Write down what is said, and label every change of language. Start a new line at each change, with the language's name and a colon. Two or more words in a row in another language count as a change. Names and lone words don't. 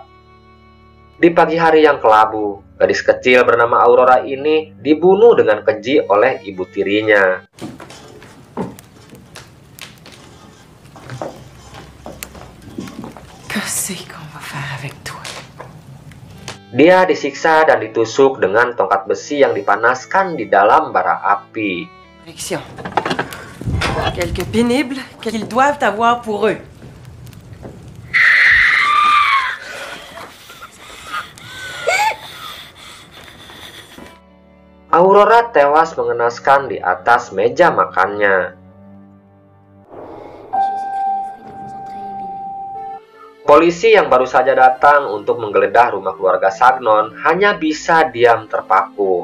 Indonesian: Di pagi hari yang kelabu, gadis kecil bernama Aurora ini dibunuh dengan keji oleh ibu tirinya. Dia disiksa dan ditusuk dengan tongkat besi yang dipanaskan di dalam bara api.
French: Quelque pénible qu'ils doivent avoir pour eux.
Indonesian: Aurora tewas mengenaskan di atas meja makannya. Polisi yang baru saja datang untuk menggeledah rumah keluarga Sagnon hanya bisa diam terpaku.